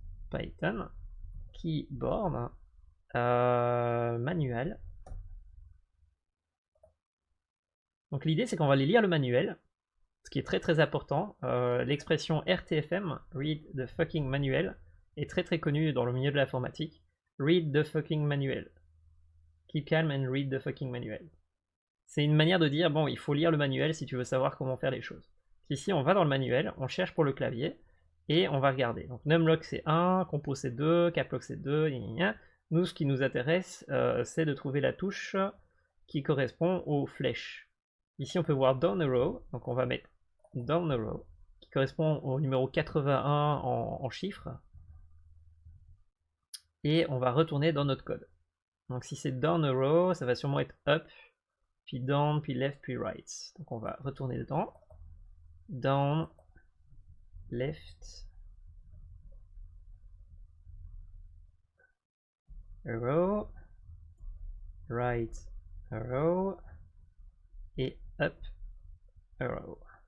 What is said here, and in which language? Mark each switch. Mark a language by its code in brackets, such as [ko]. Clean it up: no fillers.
[en] Python, keyboard, manuel. [fr] Donc l'idée c'est qu'on va aller lire le manuel, ce qui est très très important. L'expression RTFM, [en] read the fucking manual, [fr] est très très connue dans le milieu de l'informatique. [en] Read the fucking manual. Keep calm and read the fucking manual. [fr] C'est une manière de dire, bon, il faut lire le manuel si tu veux savoir comment faire les choses. Ici, on va dans le manuel, on cherche pour le clavier, et on va regarder. Donc numlock c'est 1, compos c'est 2, caplock c'est 2, Nous, ce qui nous intéresse, c'est de trouver la touche qui correspond aux flèches. Ici, on peut voir down arrow, donc on va mettre down arrow, qui correspond au numéro 81 en chiffres, et on va retourner dans notre code. Donc si c'est down arrow, ça va sûrement être up, puis down, puis left, puis right. Donc on va retourner dedans. [en] Down, left, arrow, right, arrow, et up, arrow.